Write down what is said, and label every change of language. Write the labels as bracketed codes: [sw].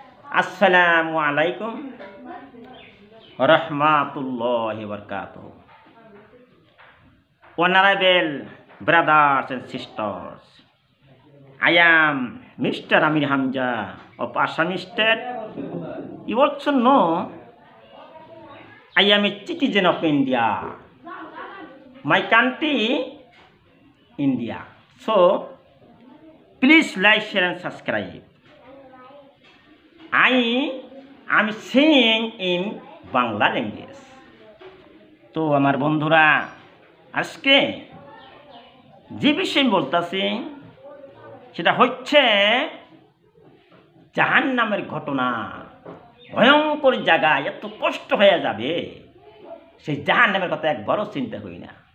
[ar] আসসালামু আলাইকুম rahmatullahi wabarakatuh. [en] Honorable brothers and sisters, I am Mr. Amir Hamza of Assam State. You also know I am a citizen of India. My country, India. So, please like, share and subscribe. I am singing in Bangla language. [bn] তো আমার বন্ধুরা, আজকে যে বিষয় বলতেছি সেটা হচ্ছে জাহান্নামের ঘটনা। ভয়ঙ্কর জায়গায় এত কষ্ট হয়ে যাবে, সেই জাহান্নামের কথা একবারও চিন্তা করি না।